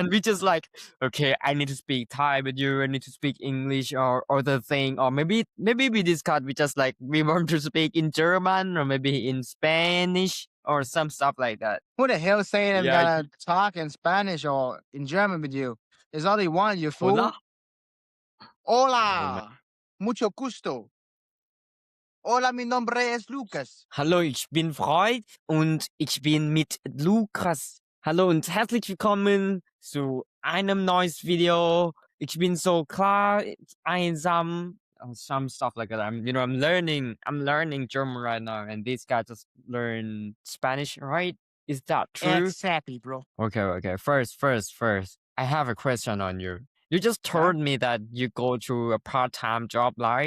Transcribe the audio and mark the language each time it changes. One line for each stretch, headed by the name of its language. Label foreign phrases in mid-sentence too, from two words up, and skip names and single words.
English: and we just like, okay, I need to speak Thai with you, I need to speak English or other thing, or maybe we discussed, we just like we want to speak in German or maybe in Spanish or some stuff like that. Who the hell saying I'm Yeah. gonna talk in Spanish or in German with you? There's only one, you fool. Hola. Oh my.
Spanish: Hola. Mucho gusto. Hola, mi nombre es Lucas.
German: Hallo, ich bin Freud und ich bin mit Lukas. Hallo und herzlich willkommen zu einem neues Video. Ich bin so klar, einsam,
English: some stuff like that. I'm learning German right now, and this guy just learned Spanish, right? Is that true? Exactly, bro. Okay. First, I have a question on you. You just told me that you go to a part-time job, right?